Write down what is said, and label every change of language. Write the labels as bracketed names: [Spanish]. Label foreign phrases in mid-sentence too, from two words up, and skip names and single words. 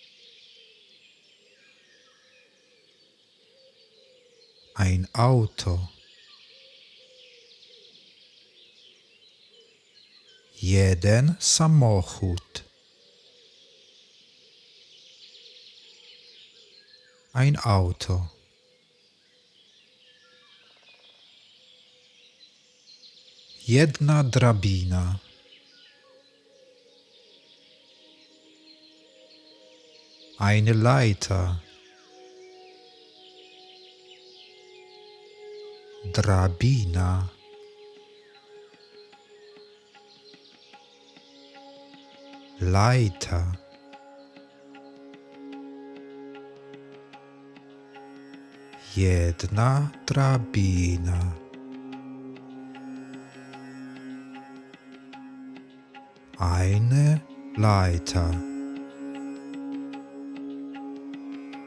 [German] Ein Auto. [Polish] Jeden samochód. [German] Ein Auto. [Polish] Jedna drabina. [German] Eine Leiter. [Polish] Drabina. [German] Leiter. [Polish] Jedna drabina. [German] Eine Leiter.